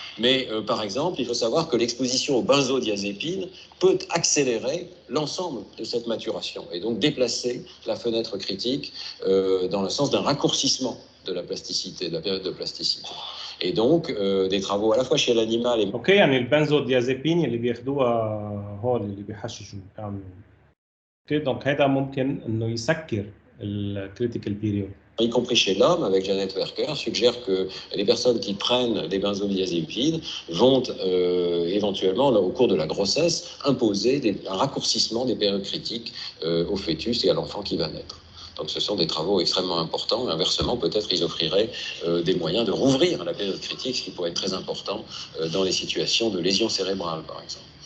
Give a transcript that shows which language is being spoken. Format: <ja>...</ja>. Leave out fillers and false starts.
<fr>Mais par exemple, il faut savoir que l'exposition aux benzodiazépines peut accélérer l'ensemble de cette maturation et donc déplacer la fenêtre critique dans le sens d'un raccourcissement de la plasticité, de la période de plasticité. Et donc, des travaux à la fois chez l'animal et...</fr> <ar>اوكي يعني البنزوديازيبين اللي بياخدوها هول اللي بيحششوا بيعملوا اوكي دونك هذا ممكن انه يسكر الكريتيكال بيريود</ar> <fr>y compris chez l'homme, avec Janet Werker, suggère que les personnes qui prennent des benzodiazépines vont éventuellement, au cours de la grossesse, imposer un raccourcissement des périodes critiques au fœtus et à l'enfant qui va naître. Donc ce sont des travaux extrêmement importants. Inversement, peut-être ils offriraient des moyens de rouvrir la période critique, ce qui pourrait être très important dans les situations de lésions cérébrales, par exemple.</fr>